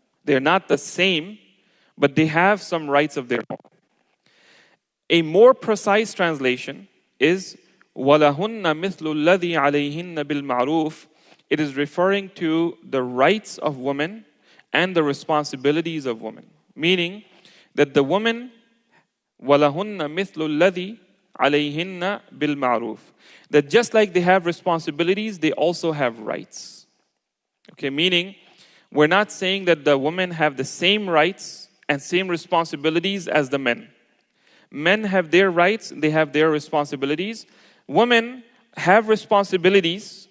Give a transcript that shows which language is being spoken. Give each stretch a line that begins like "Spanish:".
English: They're not the same, but they have some rights of their own. A more precise translation is
Arabic: وَلَهُنَّ مِثْلُ الَّذِي عَلَيْهِنَّ بِالْمَعْرُوفِ.
English: It is referring to the rights of women and the responsibilities of women. Meaning that the woman,
Arabic: وَلَهُنَّ مِثْلُ الَّذِي عَلَيْهِنَّ بِالْمَعْرُوفِ.
English: That just like they have responsibilities, they also have rights. Okay, meaning we're not saying that the women have the same rights and same responsibilities as the men. Men have their rights, they have their responsibilities. Women have responsibilities.